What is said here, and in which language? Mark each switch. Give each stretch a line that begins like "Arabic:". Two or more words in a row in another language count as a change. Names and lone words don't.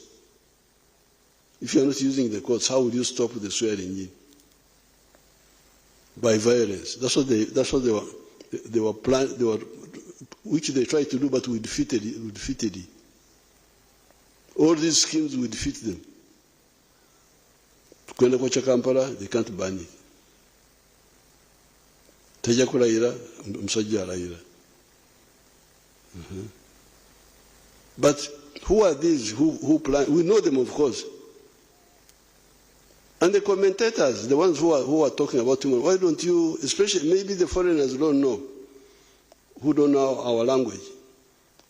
English: If you are not using the courts, how will you stop the swearing in? By violence. That's what they were planning, which they tried to do, but we defeated it. All these schemes we defeat them.
Swahili: Kwenda kwa Kampala,
English: they can't ban it.
Ganda: Tajja kulayira, omusajja alayira.
English: But who are these who plan? We know them, of course. And the commentators, the ones who are talking about human, why don't you, especially maybe the foreigners don't know, who don't know our language.